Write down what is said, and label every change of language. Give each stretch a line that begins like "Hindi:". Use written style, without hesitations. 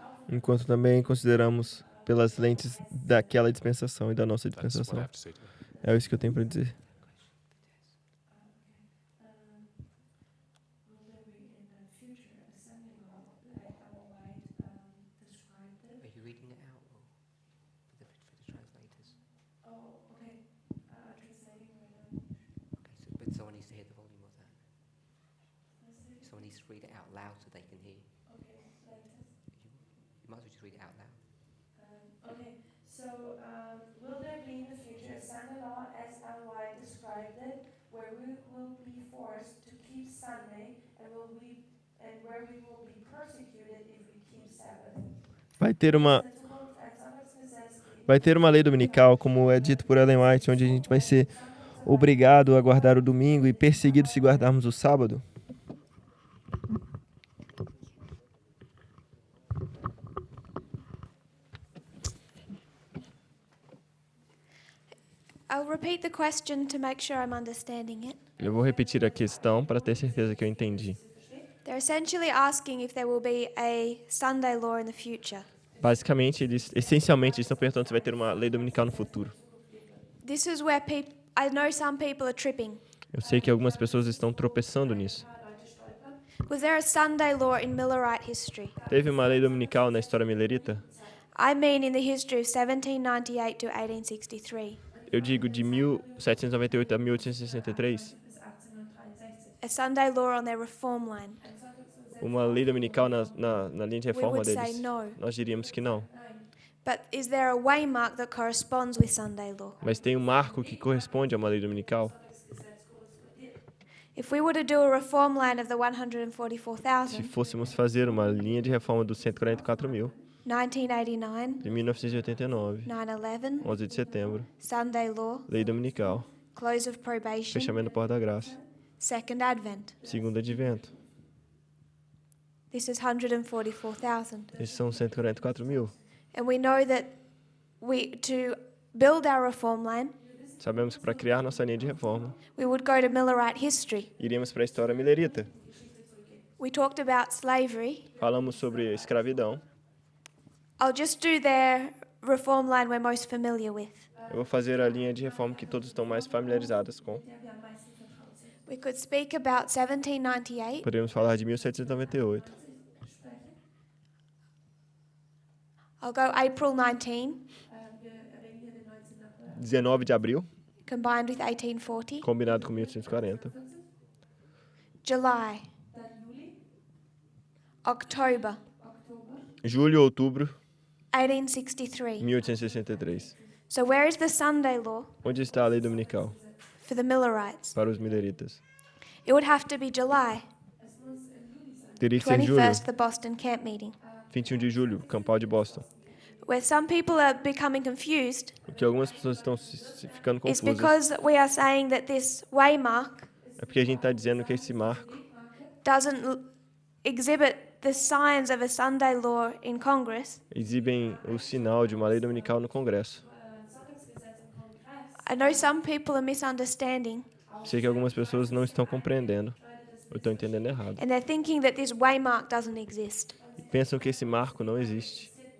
Portuguese: enquanto também consideramos pelas lentes daquela dispensação e da nossa
English: That's what I
Portuguese: dispensação.
English: have to say to that.
Portuguese: É isso que eu tenho para dizer.
English: Will there be in the future a Sunday law like our white described it? Are you reading it out or for the translators? Oh, okay. Translating right now. Okay, so, but someone needs to hear the volume of that. Someone needs to read it out loud so they can hear. Okay, like this. You might as well just read it out loud. Okay, so will there be in the future a Sunday law as Ellen White described it, where we will be forced to keep Sunday and where we will be persecuted if we keep Sabbath?
Portuguese: Vai ter uma
German: In Zukunft ein Sonntagsgesetz geben,
Portuguese: Vai ter uma lei dominical, como é dito por Ellen White, onde a gente vai ser obrigado a guardar o domingo e perseguido se guardarmos o sábado?
English: I'll repeat the question to make sure I'm understanding it.
Portuguese: Eu vou repetir a questão para ter certeza que eu entendi.
English: They're essentially asking if there will be a Sunday law in the future.
Portuguese: Basicamente, essencialmente, eles estão perguntando se vai ter uma lei dominical no futuro.
English: This is where I know some people are tripping.
Portuguese: Eu sei que algumas pessoas estão tropeçando nisso.
English: Was there a Sunday law in Millerite history?
Portuguese: Teve uma lei dominical na história milerita?
English: I mean in the history of 1798 to 1863.
Portuguese: Eu digo de 1798 a 1863.
German: bis 1863.
English: A Sunday law on their reform line.
Portuguese: Uma lei dominical na linha de
English: We
Portuguese: reforma
English: would say
Portuguese: deles.
English: no.
Portuguese: Nós diríamos que não.
English: But is there a waymark that corresponds with Sunday law?
Portuguese: Mas tem um marco que corresponde a uma lei dominical.
English: If we were to do a reform line of the
Portuguese: Se
English: 144,000,
Portuguese: fôssemos fazer uma linha de reforma dos 144 mil,
English: 1989,
Portuguese: de 1989,
English: 9/11,
Portuguese: 11 de setembro,
English: Sunday law,
Portuguese: lei dominical,
English: close of probation,
Portuguese: fechamento da porta da graça,
English: second advent.
Portuguese: segundo advento.
English: This is 144,000.
Portuguese: Esses são 144 mil.
English: And we know that to build our reform line,
Portuguese: Sabemos que para criar nossa linha de reforma,
English: we would go to Millerite history.
Portuguese: iríamos para a história milerita.
English: We talked about slavery.
Portuguese: Falamos sobre escravidão.
English: I'll just do their reform line we're most familiar with.
Portuguese: Eu vou fazer a linha de reforma que todos estão mais familiarizados com.
English: We could speak about 1798,
Portuguese: Podemos falar de 1798.
English: I'll go April 19,
German: Wir erwähnen hier den 19. April.
Portuguese: 19 de abril,
English: combined with 1840.
Portuguese: combinado com 1840.
English: July,
German: Dann Juli,
English: October,
German: Oktober,
Portuguese: Julho, outubro,
English: 1863.
Portuguese: 1863.
English: So where is the Sunday law
Portuguese: Onde está a lei dominical
English: for the Millerites?
Portuguese: para os mileritas?
English: It would have to be July,
German: es muss im Juli sein.
Portuguese: Teria que ser julho,
English: 21st, the Boston camp meeting.
Portuguese: 21 de julho, Campal de Boston.
English: where some people are becoming confused
Portuguese: O que algumas pessoas estão se ficando
English: is
Portuguese: confusas
English: because we are saying that this waymark
Portuguese: é porque a gente está dizendo que esse marco
English: doesn't exhibit the signs of a Sunday law in Congress.
Portuguese: exibem o sinal de uma lei dominical no Congresso.
English: I know some people are misunderstanding
Portuguese: Sei que algumas pessoas não estão compreendendo ou estão entendendo errado.
English: and they're thinking that this waymark doesn't exist.
Portuguese: E pensam que esse marco não existe.